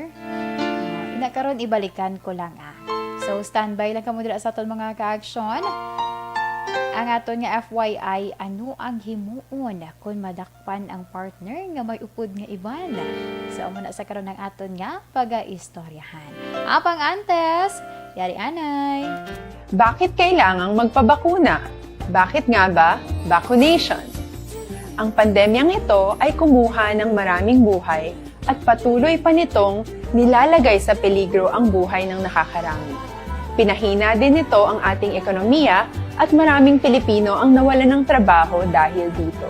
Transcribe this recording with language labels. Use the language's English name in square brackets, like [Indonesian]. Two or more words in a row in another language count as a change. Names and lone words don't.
[Hiligaynon] Inakaron ibalikan ko lang So standby lang kamo dira sa aton mga ka-action. Ang aton nga FYI, ano ang himuon kung madakpan ang partner nga may upod nga iban? So, muna sa karon ng aton nga pag-istoryahan. Apang antes, yari anay. [Filipino] Bakit kailangang magpabakuna? Bakit nga ba vaccination? Ang pandemyang ito ay kumuha ng maraming buhay at patuloy pa nitong nilalagay sa peligro ang buhay ng nakakarami. Pinahina din nito ang ating ekonomiya at maraming Pilipino ang nawalan ng trabaho dahil dito.